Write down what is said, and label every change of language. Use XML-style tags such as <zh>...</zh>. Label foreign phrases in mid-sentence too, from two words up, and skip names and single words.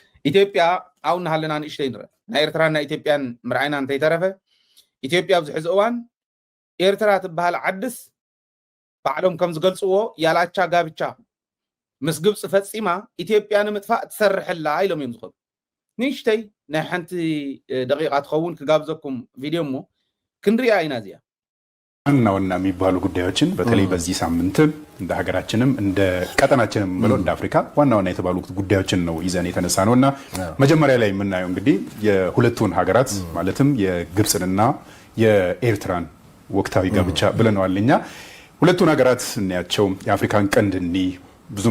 <ti>ኢትዮጵያ አሁን ሃለና ንእሽተይ ንረ ናይ ኤርትራና ኢትዮጵያን ምርዓይና እንታይ ተረፈ ኢትዮጵያ ብዝሕዚ እዋን ኤርትራ ትበሃል ዓድስ ባዕሎም ከም ዝገልጽዎ</ti> <am>ያላቻ ጋብቻ</am> <ti>ምስ ግብጽ ፈጺማ ኢትዮጵያ ንምጥፋእ ትሰርሕላ ኢሎም እዮም ዝኸዱ ንእሽተይ ናይ ሓንቲ ደቂቃ ትኸውን ክጋብዘኩም ቪድዮ እሞ ክንሪያ ኢና እዚያ</ti> <am>ዋና የሚባሉ ጉዳዮችን በተለይ በዚህ ሳምንት እንደ ሀገራችንም እንደ ቀጠናችንም ብሎ እንደ አፍሪካ ዋና የተባሉ ጉዳዮችን ነው ይዘን የተነሳ ነውና መጀመሪያ ላይ የምናየው እንግዲህ የሁለቱን ሀገራት ማለትም የግብጽንና የኤርትራን ወቅታዊ ጋብቻ ብለናልኛ ሁለቱን ሀገራት እናያቸው የአፍሪካን ቀንድ እንዲ ብዙን</am>